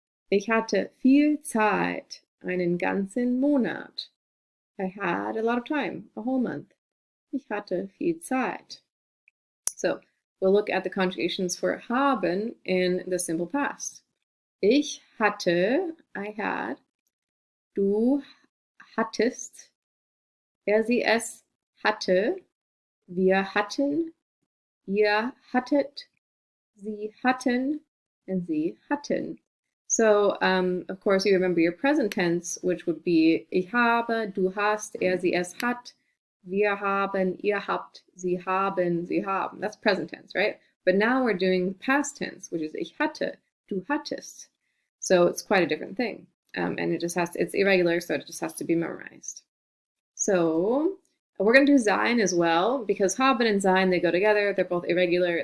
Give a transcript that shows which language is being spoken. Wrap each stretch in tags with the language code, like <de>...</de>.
<de>Ich hatte viel Zeit, einen ganzen Monat.</de> <en>I had a lot of time, a whole month.</en> <de>Ich hatte viel Zeit.</de> <en>So we'll look at the conjugations for haben in the simple past.</en> <de>Ich hatte,</de> <en>I had.</en> <de>Du hattest. Er, sie, es hatte. Wir hatten. Ihr hattet. Sie hatten. And sie hatten.</de> <en>So, of course, you remember your present tense, which would be</en> <de>ich habe, du hast, er, sie, es hat, wir haben, ihr habt, sie haben, sie haben.</de> <en>That's present tense, right? But now we're doing past tense, which is</en> <de>ich hatte, du hattest.</de> <en>So it's quite a different thing. And it's irregular, so it just has to be memorized. So we're going to do sein as well, because haben and sein, they go together. They're both irregular.</en>